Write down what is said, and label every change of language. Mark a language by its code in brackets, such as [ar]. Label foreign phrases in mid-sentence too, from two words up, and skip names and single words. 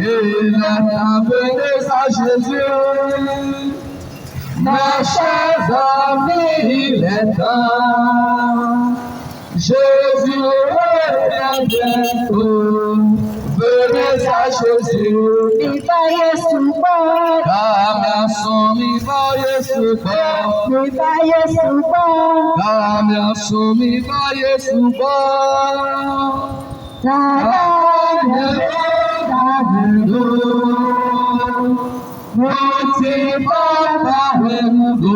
[fr] Il est temps, venez à Jésus. Mes chers amis, il est temps. Jésus revient bientôt. Venez ça Jésus. [yo] Mi bá Yéṣu gbọ́. Kàmí àsùn mi bá Yéṣu gbọ́. Mi bá Yéṣu gbọ́. Kàmí àsùn mi bá Yéṣu gbọ́. Dàdá Dàdúró. Mo ti bá Dàdúró.